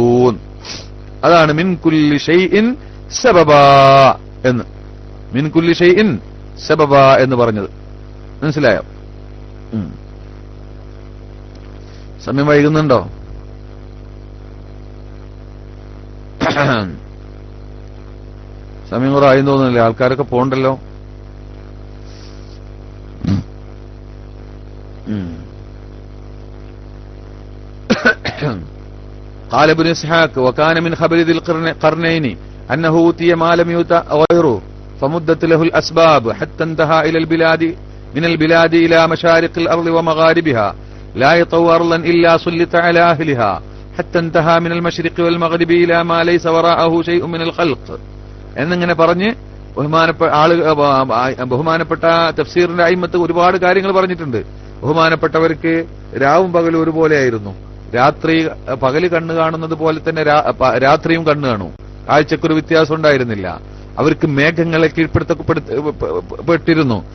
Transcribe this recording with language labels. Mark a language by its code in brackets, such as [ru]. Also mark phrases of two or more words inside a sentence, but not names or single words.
[ml] അതാണ് [ar] من كل شيء سببا [ml] എന്ന്, [ar] من كل شيء سببا [ml] എന്ന് പറഞ്ഞത്. മനസ്സിലായോ? സമയം വൈകുന്നുണ്ടോ? സമയം കുറെ ആയി തോന്നുന്നില്ലേ? ആൾക്കാരൊക്കെ പോണ്ടല്ലോ. [ar] قال ابن اسحاق وكان من خبر ذي القرنين انه اوتي ما لم يؤت غيره فمدت له الاسباب حتى انتهى الى البلاد من البلاد الى مشارق الارض ومغاربها لا يطوى ارضا الا سلط على اهلها حتى انتهى من المشرق والمغرب الى ما ليس وراءه شيء من الخلق. [ml] എന്നിങ്ങനെ പറഞ്ഞ് ബഹുമാനപ്പെട്ട തഫ്സീറിന്റെ അയിമത്ത് ഒരുപാട് കാര്യങ്ങൾ പറഞ്ഞിട്ടുണ്ട്. ബഹുമാനപ്പെട്ടവർക്ക് രാവും പകലും ഒരുപോലെയായിരുന്നു. പകല് കണ്ണ് കാണുന്നത് പോലെ തന്നെ രാത്രിയും കണ്ണ് കാണും. കാഴ്ചക്കൊരു വ്യത്യാസം ഉണ്ടായിരുന്നില്ല. അവർക്ക് മേഘങ്ങളെ കീഴ്പ്പെടുത്തപ്പെട്ടിരുന്നു.